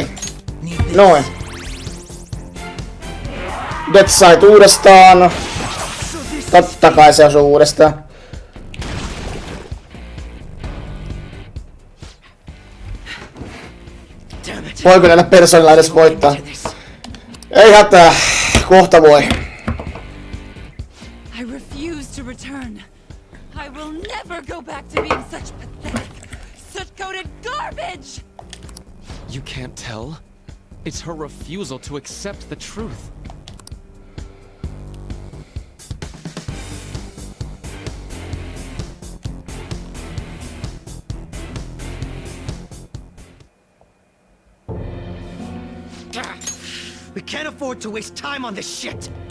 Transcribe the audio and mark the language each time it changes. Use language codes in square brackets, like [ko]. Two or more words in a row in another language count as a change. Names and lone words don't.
[fi] Noin. Deadside uudestaan. Totta kai se osuu uudestaan. Voiko näillä persoonilla edes voittaa? Ei hätää. Kohta voi. [en] I refuse to return. I will never go back to being such pathetic, soot-coated garbage! You can't tell? It's her refusal to accept the truth. We can't afford to waste time on this shit!